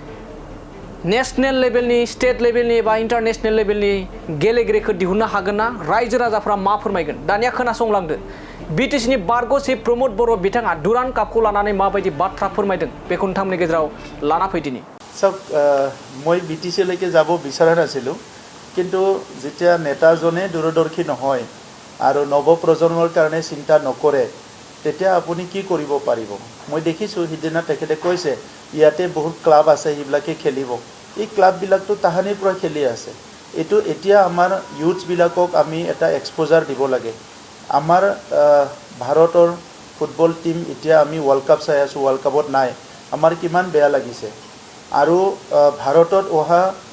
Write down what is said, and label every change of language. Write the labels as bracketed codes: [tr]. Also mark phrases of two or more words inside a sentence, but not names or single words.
[en] national level state level [brx] एबा [en] international level [brx] गेलेगिरिखौ दिहुननो हागोन ना रायजो राजाफ्रा मा फोरमायगोन दानिया खोनासंलांदो बिटिसिनि बारग' चिफ प्रमद बर' बिथाङा बर'न कापखौ लानानै माबायदि बाथ्रा फोरमायदों बेखौ नोंथांमोननि गेजेराव लाना फैदिनि [as] सब মই बिटिसिলৈকে যাব বিচৰা নাছিলোঁ কিন্তু যেতিয়া নেতাজনে দূৰদৰ্শী নহয় আৰু নৱপ্ৰজন্মৰ কাৰণে চিন্তা নকৰে তেতিয়া আপুনি কি কৰিব পাৰিব মই দেখিছোঁ সিদিনা তেখেতে কৈছে ইয়াতে বহুত ক্লাব আছে সেইবিলাকে খেলিব এই ক্লাববিলাকতো তাহানিৰ পৰা খেলি আছে এইটো এতিয়া আমাৰ ইউথবিলাকক আমি এটা এক্সপ'জাৰ দিব লাগে আমাৰ ভাৰতৰ [en] football team [as] এতিয়া আমি [en] world cup [as] চাই আছোঁ [en] world cup [as] নাই আমাৰ কিমান বেয়া লাগিছে আৰু ভাৰতত অহা